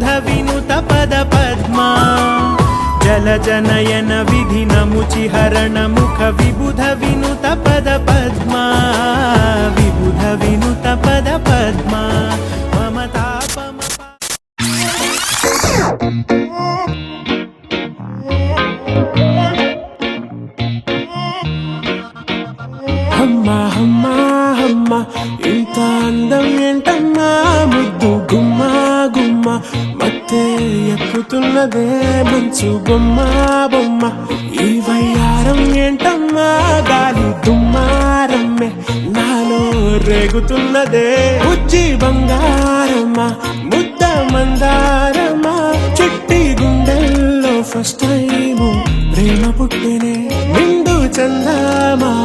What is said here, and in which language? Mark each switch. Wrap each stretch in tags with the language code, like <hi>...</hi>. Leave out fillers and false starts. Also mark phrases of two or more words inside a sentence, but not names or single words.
<sa>विनुत पद पद्मा जल जनयन विधि नमुचिहरण मुख विबुध विनुत पद पद्मा विबुध विनुत पद पद्मा मम तापम हम्मा हम्मा हम्मा</sa> <te>ఇంత అందం ఏంటమ్మా ముద్దు గుమ్మ గుమ్మ మత్తే ఎక్కుతున్నదే మంచు బొమ్మ బొమ్మ ఈ వయ్యారం ఏంటమ్మా గాలి దుమ్మారమ్మే నాలో రేగుతున్నదే బుజ్జి బంగారమ్మ ముద్ద మందారమ్మ చిట్టి గుండెల్లో</te> <en>first time</en> <te>ప్రేమ పుట్టినే నిండు చందమామ</te>